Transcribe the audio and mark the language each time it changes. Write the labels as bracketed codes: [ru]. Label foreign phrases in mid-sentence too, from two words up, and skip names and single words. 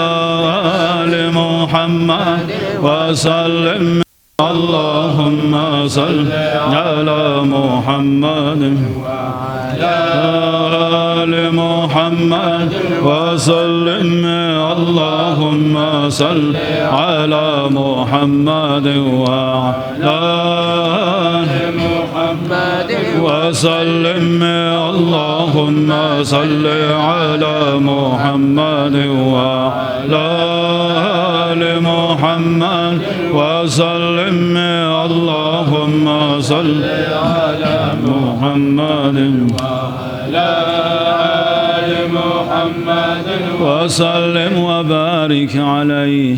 [ar] آل محمد وسلم. اللهم صل على محمد وعلى آل محمد وسلم. اللهم صل على محمد وعلى وسلم اللهم صل على محمد وعلى آل محمد وسلم اللهم صل على محمد وعلى آل محمد وسلم وبارك عليه.